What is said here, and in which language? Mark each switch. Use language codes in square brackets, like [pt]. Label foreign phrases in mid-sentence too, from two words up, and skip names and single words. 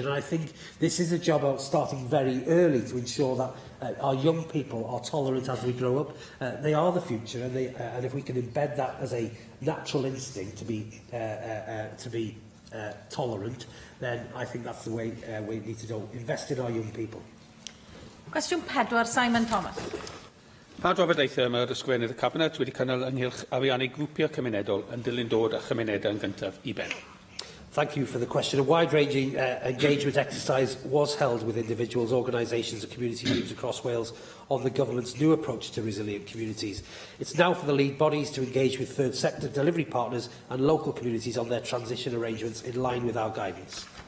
[en] And I think this is a job of starting very early to ensure that our young people are tolerant as we grow up. They are the future, and if we can embed that as a natural instinct to be tolerant, then I think that's the way we need to go. Invest in our young people. [cy] Cwestiwn 4, Simon Thomas. Pa drafodaethau mae'r ysgrifennydd y Cabinet wedi cynnal ynghylch ariannu grwpiau cymunedol yn dilyn dod â chymunedau yn gyntaf i ben? [en] Thank you for the question. A wide-ranging engagement exercise was held with individuals, organisations and community groups across Wales on the government's new approach to resilient communities. It's now for the lead bodies to engage with third sector delivery partners and local communities on their transition arrangements in line with our guidance.